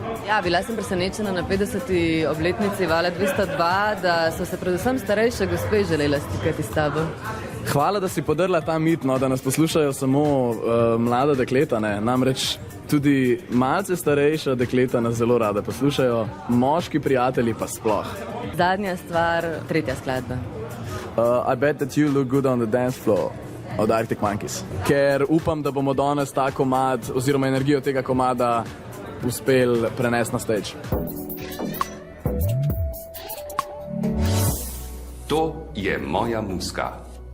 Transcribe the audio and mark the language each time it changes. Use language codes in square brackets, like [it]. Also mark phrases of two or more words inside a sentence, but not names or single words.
[sl] Ja, bila sem presenečena na 50. obletnici Vala 202, da so se predvsem starejše gospe želele slikati s tabo. Hvala, da si podrla ta mit, no, da nas poslušajo samo mlada dekleta, ne. Namreč tudi malce starejša dekleta nas zelo rada poslušajo, moški prijatelji pa sploh. Zadnja stvar, tretja skladba. I bet that you look good on the dance floor od Arctic Monkeys. Ker upam, da bomo danes ta komad oziroma energijo tega komada uspeli prenesti na stage. To je moja muska.